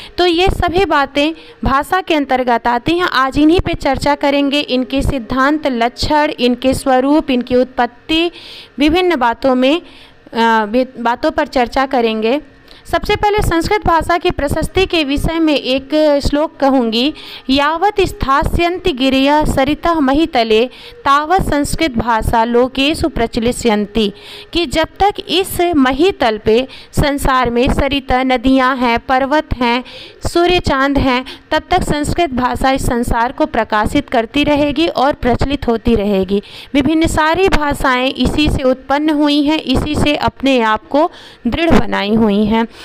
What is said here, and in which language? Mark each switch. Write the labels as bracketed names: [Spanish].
[Hindi] तो ये सभी बातें भाषा के अंतर्गत आती हैं। आज इन्हीं पे चर्चा करेंगे, इनके सिद्धांत, लक्षण, इनके स्वरूप, इनकी उत्पत्ति, विभिन्न बातों पर चर्चा करेंगे। सबसे पहले संस्कृत भाषा की प्रशस्ति के विषय में एक श्लोक कहूँगी। [Sanskrit] यावत स्थास्यन्ति गिरयः सरितः महितले तावत संस्कृत भाषा लोकेषु प्रचलिष्यन्ति। [Hindi] कि जब तक इस महितल पे संसार में सरिता, नदियाँ हैं, पर्वत हैं, सूर्य चांद हैं, तब तक संस्कृत भाषा इस संसार को प्रकाशित करती रहेगी और प्रचलित होती रहेगी। विभिन्न सारी भाषाएं इसी से उत्पन्न हुई हैं, इसी से अपने आप को दृढ़ बनाई हुई हैं।